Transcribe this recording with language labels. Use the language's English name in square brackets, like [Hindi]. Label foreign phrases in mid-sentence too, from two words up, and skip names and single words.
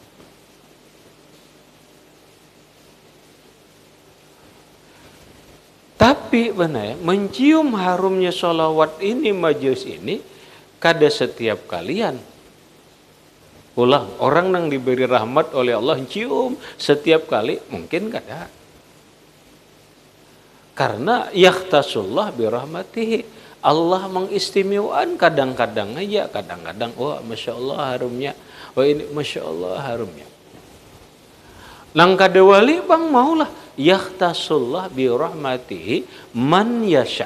[Indonesian] Tapi benar, mencium harumnya sholawat ini, majelis ini, kada setiap kalian. Ulang, orang yang diberi rahmat oleh Allah cium setiap kali mungkin kada. [Arabic] Karena yakhtasullah birahmatihi. [Indonesian] Allah mengistimewakan kadang-kadang aja, kadang-kadang wah Masya Allah harumnya. Wah ini Masya Allah harumnya. Nang kada wali bang maulah [Arabic] yakhtasullah birahmatihi man yasha.